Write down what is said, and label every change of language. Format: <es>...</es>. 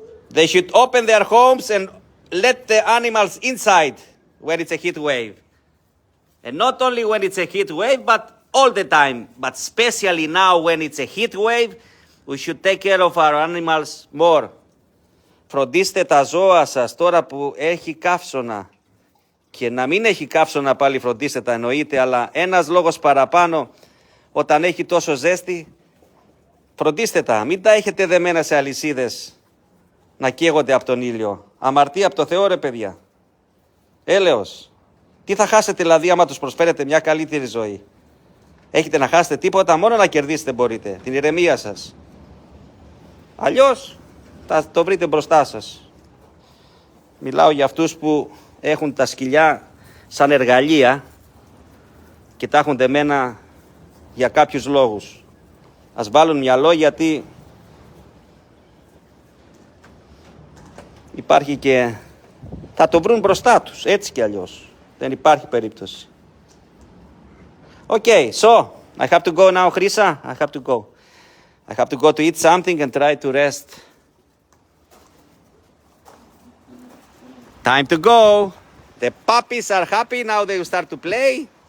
<en>They should open their homes and let the animals inside when it's a heat wave. And not only when it's a heat wave, but all the time, but especially now when it's a heat wave, we should take care of our animals more.</en> <el>Φροντίστε τα ζώα σας τώρα που έχει καύσωνα. Και να μην έχει καύσωνα πάλι φροντίστε τα εννοείται, αλλά ένας λόγος παραπάνω όταν έχει τόσο ζέστη, φροντίστε τα. Μην τα έχετε δεμένα σε αλυσίδες να καίγονται από τον ήλιο. Αμαρτία από το Θεό ρε παιδιά. Έλεος. Τι θα χάσετε δηλαδή άμα τους προσφέρετε μια καλύτερη ζωή. Έχετε να χάσετε τίποτα, μόνο να κερδίσετε μπορείτε. Την ηρεμία σας. Αλλιώς θα το βρείτε μπροστά σας. Μιλάω για αυτούς που έχουν τα σκυλιά σαν εργαλεία και τα έχουν δεμένα για κάποιους λόγους. Ας βάλουν μυαλό γιατί υπάρχει και θα το βρουν μπροστά τους, έτσι κι αλλιώς. Δεν υπάρχει περίπτωση.</el> <en>Okay, so I have to go now, Chrysa. I have to go. I have to go to eat something and try to rest. Time to go. The puppies are happy now. They will start to play.</en>